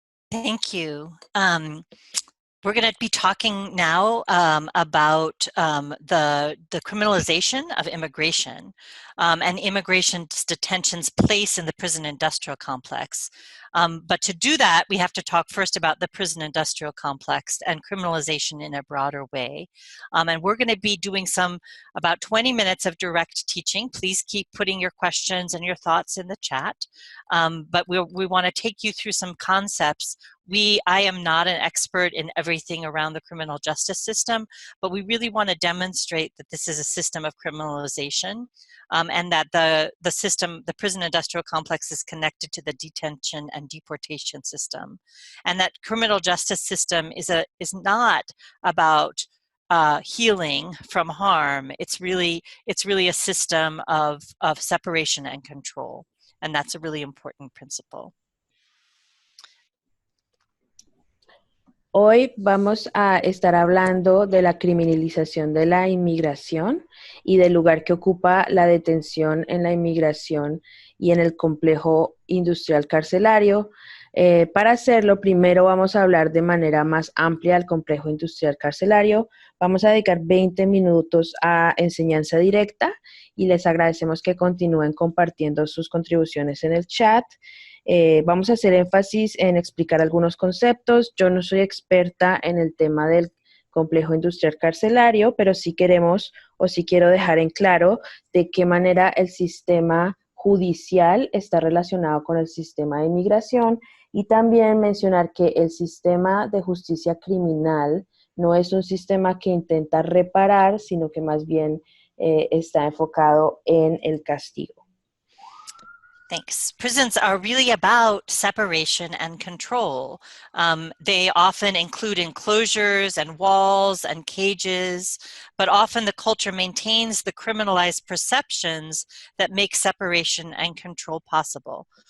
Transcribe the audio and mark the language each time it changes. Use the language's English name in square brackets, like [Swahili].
[English] Thank you. We're going to be talking now about the criminalization of immigration and immigration's detention's place in the prison industrial complex. But to do that, we have to talk first about the prison industrial complex and criminalization in a broader way. And we're going to be doing about 20 minutes of direct teaching. Please keep putting your questions and your thoughts in the chat. But we want to take you through some concepts. I am not an expert in everything around the criminal justice system, but we really want to demonstrate that this is a system of criminalization and that the prison industrial complex is connected to the detention and deportation system. And that criminal justice system is not about healing from harm. It's really a system of separation and control. And that's a really important principle. [Spanish] Hoy vamos a estar hablando de la criminalización de la inmigración y del lugar que ocupa la detención en la inmigración y en el complejo industrial carcelario. Para hacerlo, primero vamos a hablar de manera más amplia del complejo industrial carcelario. Vamos a dedicar 20 minutos a enseñanza directa y les agradecemos que continúen compartiendo sus contribuciones en el chat. Vamos a hacer énfasis en explicar algunos conceptos. Yo no soy experta en el tema del complejo industrial carcelario, pero sí queremos o sí quiero dejar en claro de qué manera el sistema judicial está relacionado con el sistema de inmigración y también mencionar que el sistema de justicia criminal no es un sistema que intenta reparar, sino que más bien está enfocado en el castigo. [English] Thanks. Prisons are really about separation and control. They often include enclosures and walls and cages, but often the culture maintains the criminalized perceptions that make separation and control possible.